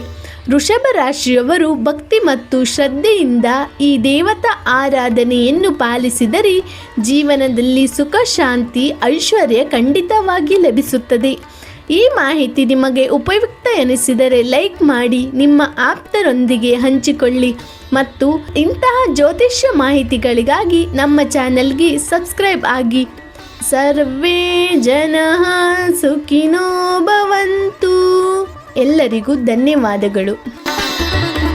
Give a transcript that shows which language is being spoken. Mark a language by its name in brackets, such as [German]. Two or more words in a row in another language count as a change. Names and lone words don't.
[Kannada] ವೃಷಭ ರಾಶಿಯವರು ಭಕ್ತಿ ಮತ್ತು ಶ್ರದ್ಧೆಯಿಂದ ಈ ದೇವತಾ ಆರಾಧನೆಯನ್ನು ಪಾಲಿಸಿದರೆ ಜೀವನದಲ್ಲಿ ಸುಖ, ಶಾಂತಿ, ಐಶ್ವರ್ಯ ಖಂಡಿತವಾಗಿ ಲಭಿಸುತ್ತದೆ. ಈ ಮಾಹಿತಿ ನಿಮಗೆ ಉಪಯುಕ್ತ ಎನಿಸಿದರೆ ಲೈಕ್ ಮಾಡಿ, ನಿಮ್ಮ ಆಪ್ತರೊಂದಿಗೆ ಹಂಚಿಕೊಳ್ಳಿ ಮತ್ತು ಇಂತಹ ಜ್ಯೋತಿಷ್ಯ ಮಾಹಿತಿಗಳಿಗಾಗಿ ನಮ್ಮ ಚಾನೆಲ್ಗೆ ಸಬ್ಸ್ಕ್ರೈಬ್ ಆಗಿ. [Sanskrit] ಸರ್ವೇ ಜನಃ ಸುಖಿನೋ ಭವಂತು. [Kannada] ಎಲ್ಲರಿಗೂ ಧನ್ಯವಾದಗಳು.